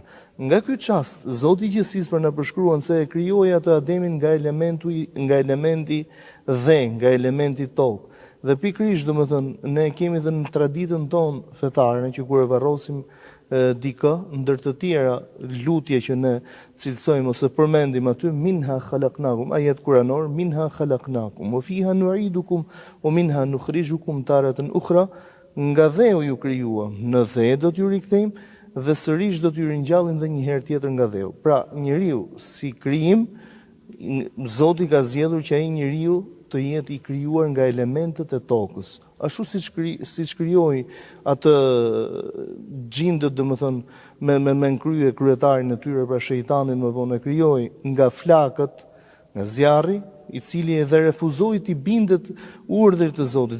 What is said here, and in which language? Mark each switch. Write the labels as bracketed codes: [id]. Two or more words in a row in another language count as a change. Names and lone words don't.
[sq] Nga ky çast, Zoti i gjithësisë për na përshkruan se e krijoi atë Ademin nga elementi dhe nga elementi tokë. Dhe pikërisht, domethënë, ne kemi dhe në traditën tonë fetare që kur e varrosim dikë, ndër të tjera lutje që ne cilësojmë ose përmendim aty, [ar] منها خلقناكم, [sq] ajet kuranor, [ar] منها خلقناكم وفيها نعيدكم ومنها نخرجكم تارة أخرى, [sq] nga dheu ju krijuam, në dhe do t'ju rikthejmë dhe sërish do t'ju ringjallim dhe një herë tjetër nga dheu. Pra, njeriu si krijim, Zoti ka zgjedhur që ai njeriu të jetë i krijuar nga elementet e tokës. Ashtu siç krijoi atë xhindët, domethënë me kryetarin e tyre, pra shejtanin më vonë e krijoi nga flakët, nga zjarri, i cili edhe refuzoi të bindet urdhrit të Zotit.